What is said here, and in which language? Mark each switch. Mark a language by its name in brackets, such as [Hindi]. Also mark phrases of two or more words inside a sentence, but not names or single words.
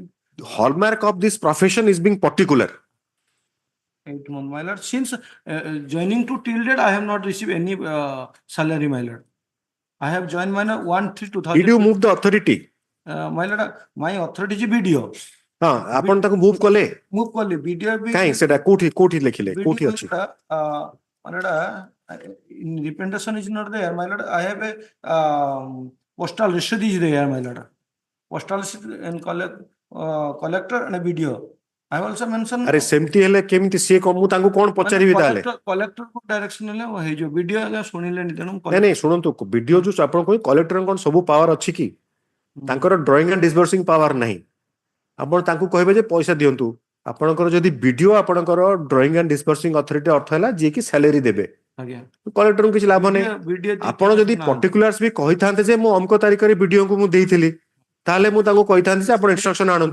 [English] The hallmark of this profession is being particular. 8 months, my lord. Since joining to till date, I have not received any salary, my lord. I have joined my 1/3/2000. Did you move the authority? my lord, my authority is video. [Odia] ହଁ ଆପଣ ତାକୁ ମୁଭ୍ କଲେ Move kali video bi. କାହିଁ ସେଟା କୋଉଠି ଲେଖିଲେ କୋଉଠି Video ଅଛି [English] my lord, in representation is not there. My lord, I have a postal receipt is there, my lord. Postal receipt and collector and a video. I have also mentioned. [Odia] ଆରେ ସେମିତି ହେଲେ କେମିତି ସିଏ ମୁଁ ତାଙ୍କୁ କଣ ପଚାରିବି ତାହେଲେ [English] collector direction [Odia] ହେଲେ ହେଇଯିବ ଭିଡିଓ ଆଜ୍ଞା ଶୁଣିଲେନି ତେଣୁ ନାଇଁ ଶୁଣନ୍ତୁ ଭିଡିଓ ଯୋଉ ଆପଣ କହି କଲେକ୍ଟର କଣ ସବୁ ପାୱାର ଅଛି କି ତାଙ୍କର [English] drawing and disbursing power [Odia] ନାହିଁ ଆପଣ ତାଙ୍କୁ କହିବେ ଯେ ପଇସା ଦିଅନ୍ତୁ ଆପଣଙ୍କର ଯଦି ଭିଡିଓ ଆପଣଙ୍କର [English] drawing and disbursing authority [Odia] ଅର୍ଥ ହେଲା ଯିଏ କି ସାଲାରୀ ଦେବେ କଲେକ୍ଟରଙ୍କୁ କିଛି ଲାଭ ନାହିଁ ଆପଣ ଯଦି ପର୍ଟିକୁଲାର୍ସ ବି କହିଥାନ୍ତେ ଯେ ମୁଁ ଅମକ ତାରିଖରେ ଭିଡିଓକୁ ମୁଁ ଦେଇଥିଲି ତାହେଲେ ମୁଁ ତାଙ୍କୁ କହିଥାନ୍ତି ଯେ ଆପଣ ଇନଷ୍ଟ୍ରକ୍ସନ ଆଣନ୍ତୁ